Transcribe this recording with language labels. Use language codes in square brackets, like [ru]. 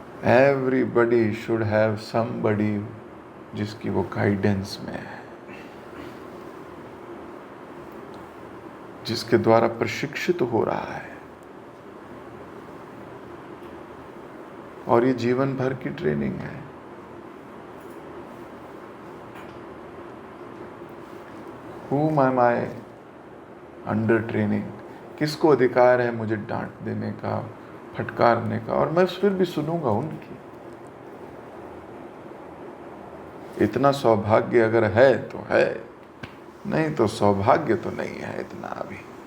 [en] everybody should have somebody [hi] जिसकी वो guidance में है, जिसके द्वारा प्रशिक्षित हो रहा है। और ये जीवन भर की ट्रेनिंग है। [en] Whom am I under training? [hi] किसको अधिकार है मुझे डांट देने का, फटकारने का? और मैं फिर भी सुनूंगा उनकी। इतना सौभाग्य अगर है तो है, नहीं तो सौभाग्य तो नहीं है इतना अभी।